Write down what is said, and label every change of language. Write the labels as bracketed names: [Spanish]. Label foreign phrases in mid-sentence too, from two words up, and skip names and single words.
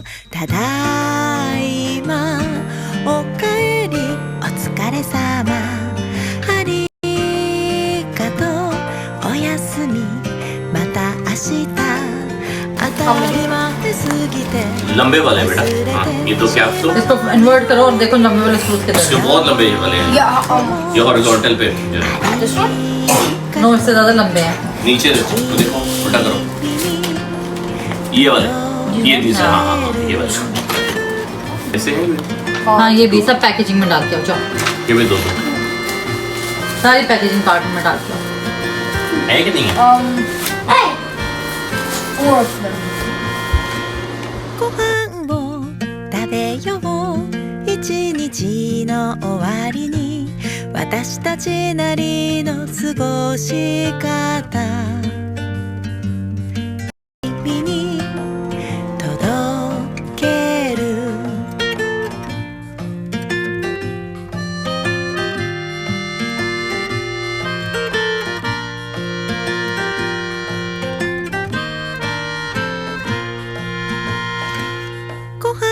[Japanese] ただいまおかえりお疲れさま、ありがとうおやすみ、また明日当たり前すぎて [Hindi] लंबे वाले हैं बेटा। हाँ, ये दो कैप्स दो। इसको इन्वर्ट करो और देखो लंबे वाले स्क्रूज के इसके बहुत लंबे ये वाले हैं। ये हॉरिजॉन्टल पे जो है। नो इससे ज़्यादा लंबे हैं। नीचे देखो, तो देखो उल्टा करो, ये वाले, ये दूसरा, हाँ हाँ हाँ, ये वाले ऐसे है। हाँ ये भी सब पैकेजिंग में डाल के आओ, जाओ ये भी दो सारी [English] packaging carton [Hindi] में डाल के आओ। है कि नहीं है? [English] Hey! Four of them. [Japanese] ご飯を食べよう一日の終わりに私たちなりの過ごし方君に届けるご飯